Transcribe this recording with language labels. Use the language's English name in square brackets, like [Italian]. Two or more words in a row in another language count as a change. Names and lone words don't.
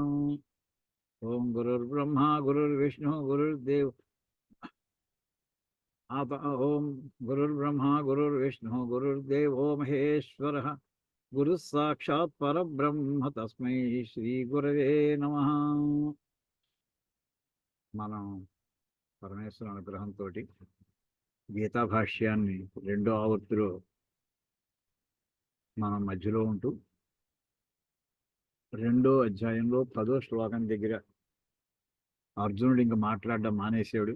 [Sanskrit] ओं गुरुर्ब्रह्मा गुरुर्विष्णु गुरुर्देव ओं गुरुर्ब्रह्मा गुरुर्विष्णु गुरुर्देवो महेश्वरः गुरुः साक्षात् परब्रह्म तस्मै श्रीगुरवे नमः। [Telugu] మనం పరమేశ్వర అనుగ్రహంతో గీతా భాష్యాన్ని రెండో ఆవృత్తిలో మనం మధ్యలో ఉంటూ రెండో అధ్యాయంలో 10వ శ్లోకం దగ్గర అర్జునుడు ఇంక మాట్లాడడం మానేశాడు.